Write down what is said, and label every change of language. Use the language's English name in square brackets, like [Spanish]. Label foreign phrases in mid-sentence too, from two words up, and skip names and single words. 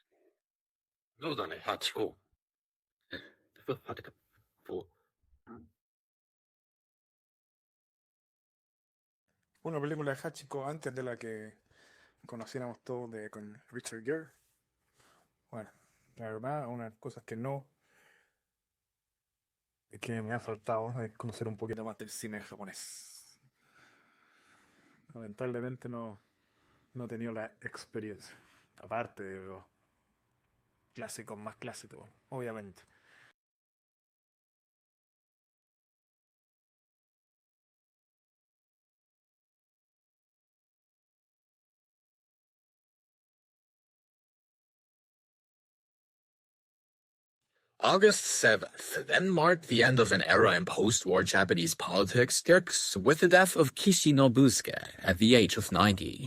[Japanese] そうだね、8 個。 [Spanish] Una película de Hachiko antes de la que conociéramos todos con Richard Gere. Bueno, la verdad, una de las cosas que me ha faltado es conocer un poquito más del cine japonés. Lamentablemente no he tenido la experiencia. Aparte de los clásicos más clásicos, obviamente. [English] August 7th then marked the end of an era in post-war Japanese politics, with the death of Kishi Nobusuke at the age of 90.